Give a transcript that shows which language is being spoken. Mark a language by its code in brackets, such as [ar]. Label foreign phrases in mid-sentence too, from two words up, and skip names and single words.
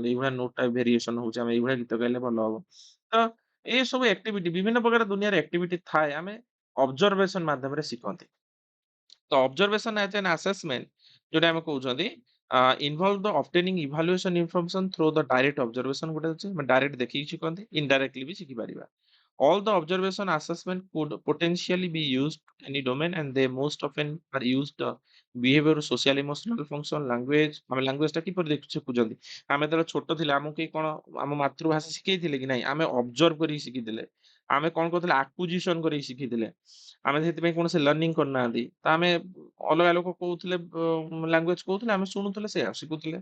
[or] ଏଇଭଳିଆ ନୋଟଟା ଭେରିଏସନ ହଉଛି, ଆମେ ଏଇଭଳିଆ ଗୀତ ଗାଇଲେ ଭଲ ହବ। ତ ଏ ସବୁ ଆକ୍ଟିଭିଟି ବିଭିନ୍ନ ପ୍ରକାର ଦୁନିଆରେ ଆକ୍ଟିଭିଟି ଥାଏ, ଆମେ ଅବଜର୍ଭେସନ ମାଧ୍ୟମରେ ଶିଖନ୍ତି। ତ [en] observation as an assessment [or] ଯୋଉଟା ଆମେ କହୁଛନ୍ତି [en] involve the obtaining evaluation information through the direct observation [or] ଗୋଟେ ଅଛି ଆମେ ଡାଇରେକ୍ଟ ଦେଖିକି ଶିଖନ୍ତି ଇନଡାଇରେକ୍ଟଲି ବି ଶିଖିପାରିବା। [en] All the observation assessment could potentially be used in any domain and they most often are used behavior, social, emotional function, language [or] ଆମେ ଲାଙ୍ଗୁଏଜ ଟା କିପରି ଶିଖୁଛନ୍ତି ଆମେ ଯେତେବେଳେ ଛୋଟ ଥିଲେ ଆମକୁ କେହି କଣ ଆମ ମାତୃଭାଷା ଶିଖେଇଥିଲେ କି ନାଇଁ ଆମେ ଅବଜର୍ଭ କରିକି ଶିଖିଥିଲେ। ଆମେ କଣ କରୁଥିଲେ ଆକ୍ୱିଜିସନ କରିକି ଶିଖିଥିଲେ। ଆମେ ସେଥିପାଇଁ କୌଣସି ଲର୍ଣ୍ଣିଂ କରିନାହାନ୍ତି। ତ ଆମେ ଅଲଗା ଲୋକ କହୁଥିଲେ ଲାଙ୍ଗୁଏଜ କହୁଥିଲେ ଆମେ ଶୁଣୁଥିଲେ ସେଇଆ ଶିଖୁଥିଲେ।